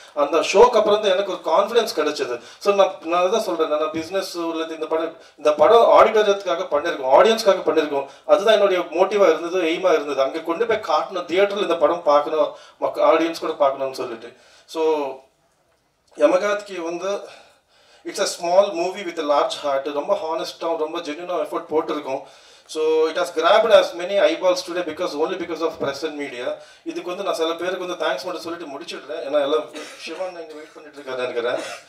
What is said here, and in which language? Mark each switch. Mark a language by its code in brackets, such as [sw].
[ta] அந்த ஷோக்கு அப்புறம் தான் எனக்கு ஒரு கான்ஃபிடன்ஸ் கிடைச்சது. ஸோ நான் தான் சொல்றேன், நான் பிஸ்னஸ் உள்ளது இந்த படம் ஆடிட்டோரியத்துக்காக பண்ணியிருக்கோம், ஆடியன்ஸ்க்காக பண்ணியிருக்கோம். அதுதான் என்னுடைய மோட்டிவா இருந்தது, எய்மா இருந்தது. அங்கே கொண்டு போய் காட்டணும், தியேட்டர்ல இந்த படம் பார்க்கணும், ஆடியன்ஸ் கூட பார்க்கணும்னு சொல்லிட்டு. [en] So Yamakaathaghi வந்து it's a small movie with large heart. [ta] ரொம்ப ஹானஸ்டாக ரொம்ப ஜென்யூனாக எஃபர்ட் போட்டிருக்கோம். [en] So it has grabbed as many eyeballs today only because of press and media. [ta] இதுக்கு வந்து நான் சில பேருக்கு வந்து தேங்க்ஸ் மட்டும் சொல்லிட்டு முடிச்சுடுறேன். ஏன்னா எல்லாம் சிவன் இங்கே வெயிட் பண்ணிட்டு இருக்காரு நினைக்கிறேன்.